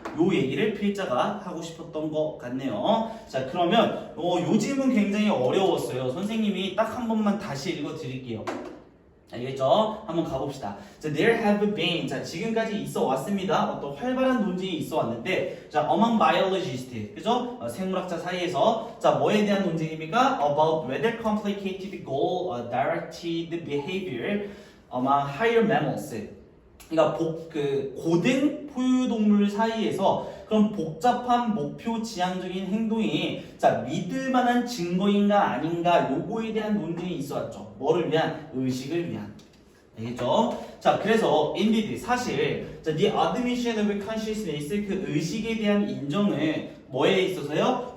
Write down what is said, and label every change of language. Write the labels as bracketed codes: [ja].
[ko] 요 얘기를 필자가 하고 싶었던 것 같네요. 자, 그러면 요 질문 굉장히 어려웠어요. 선생님이 딱 한 번만 다시 읽어 드릴게요. 알겠죠? 한번 가봅시다. 자, [en] there have been. [ko] 자, 지금까지 있어 왔습니다. 어떤 활발한 논쟁이 있어 왔는데, 자, [en] among biologists. [ko] 그죠? 생물학자 사이에서. 자, 뭐에 대한 논쟁입니까? [en] About whether complicated goal-directed behavior among higher mammals. [ko] 그러니까 고등 포유동물 사이에서 그런 복잡한 목표 지향적인 행동이 자, 믿을 만한 증거인가 아닌가 요거에 대한 논쟁이 있어 왔죠. 뭐를 위한? 의식을 위한. 알겠죠? 자, 그래서 indeed 사실 자, [en] the admission of consciousness [ko] 그 의식에 대한 인정은 뭐에 있어서요?